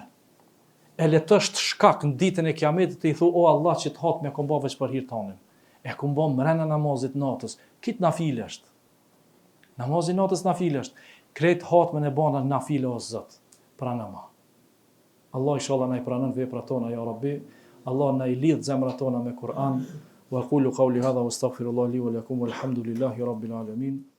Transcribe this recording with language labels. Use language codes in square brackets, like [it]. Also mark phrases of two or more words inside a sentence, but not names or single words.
[sq] E letësht shkak në ditën e Kiametit të i thu, o Allah që të hatme kom bë veç për hir tonin. E kom bë mrena namazit natës, kit nafile është. Namazi natës nafile është. Krejt hatmen e bana nafile o Zot, pranama. Allah inshallah na i pranon veprat tona [ar] يا رب. [sq] Allah na i lidh zemrat tona me Kur'an. [ar] وقولوا قولي هذا واستغفر الله لي ولكم والحمد لله رب العالمين.